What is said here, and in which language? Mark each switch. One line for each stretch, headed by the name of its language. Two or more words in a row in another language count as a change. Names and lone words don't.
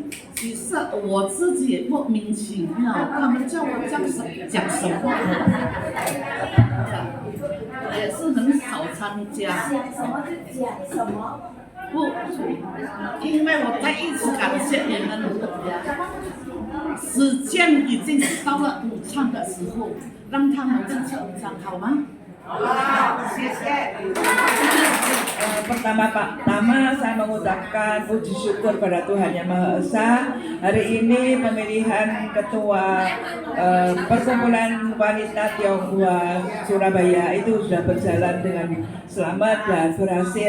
Chinese: 其实我自己也莫名其妙，他们叫我讲什么，也是很少参加。讲什么就讲什么。不，因为我再一次感谢你们，时间已经到了午餐的时候，让他们进吃午餐，好吗？好，谢谢。
Indonesian: Pertama saya mengucapkan puji syukur pada Tuhan Yang Maha Esa. Hari ini pemilihan ketua Perkumpulan Wanita Tionghoa Surabaya itu sudah berjalan dengan selamat dan berhasil.